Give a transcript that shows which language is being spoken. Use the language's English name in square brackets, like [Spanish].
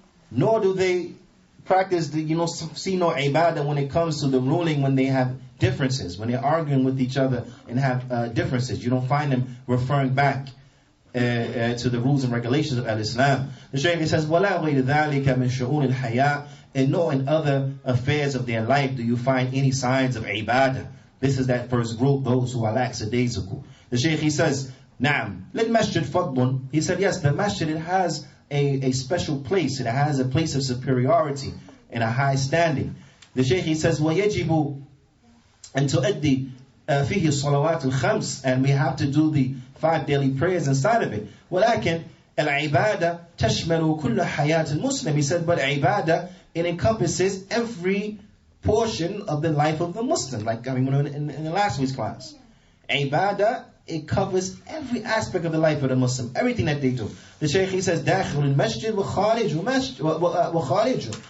[English] Nor do they practice see no ibadah when it comes to the ruling, when they have differences, when they're arguing with each other and have differences. You don't find them referring back to the rules and regulations of Al-Islam. The Shaykh says, [Arabic] وَلَا غَيْرِ ذَلِكَ مِنْ شُؤُونِ الْحَيَاءِ. [English] And nor in other affairs of their life do you find any signs of ibadah. This is that first group, those who are lackadaisical. The Shaykh, he says, [Arabic] نعم للمسجد فضل. [English] He said, yes, the masjid, it has a special place. It has a place of superiority and a high standing. The Shaykh, he says, [Arabic] وَيَجِبُ أن تؤدي فيه الصلوات الخمس. [English] And we have to do the 5 daily prayers inside of it. [Arabic] ولكن العبادة تشمل كل حياة المسلم. [English] He said, but ibadah, it encompasses every portion of the life of the Muslim. Like in the last week's class. Ibadah, it covers every aspect of the life of the Muslim, everything that they do. The Shaykh, he says, [Arabic] داخل المسجد وخارجه.